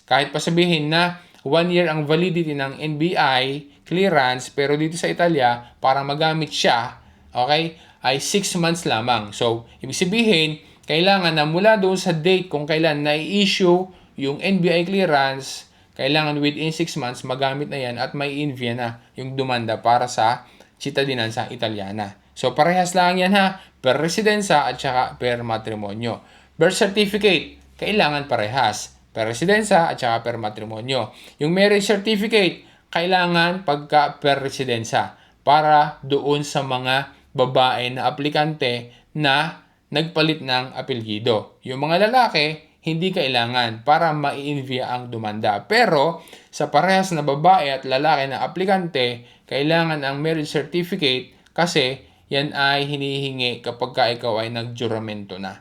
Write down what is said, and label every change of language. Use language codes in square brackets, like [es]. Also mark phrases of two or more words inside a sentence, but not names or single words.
[tl] Kahit pa sabihin na 1 year ang validity ng NBI clearance, pero dito sa Italia, para magamit siya, okay, ay 6 months lamang. So, ibig sabihin, kailangan na mula doon sa date kung kailan na-issue yung NBI clearance, kailangan within 6 months magamit na yan at may envia na yung demanda para sa [it] cittadinanza Italiana. [tl] So, parehas lang yan ha, [it] per residenza [tl] at saka [it] per matrimonyo. [tl] Birth certificate, kailangan parehas. [it] Per residenza [tl] at saka [it] per matrimonyo. [tl] Yung [en] marriage certificate, [tl] kailangan pagka [it] per residenza [tl] para doon sa mga babae na aplikante na nagpalit ng apelyido. Yung mga lalaki, hindi kailangan para mai-envia ang demanda. Pero sa parehas na babae at lalaki na aplikante, kailangan ang [en] marriage certificate [tl] kasi yan ay hinihingi kapag ikaw ay nagjuramento na.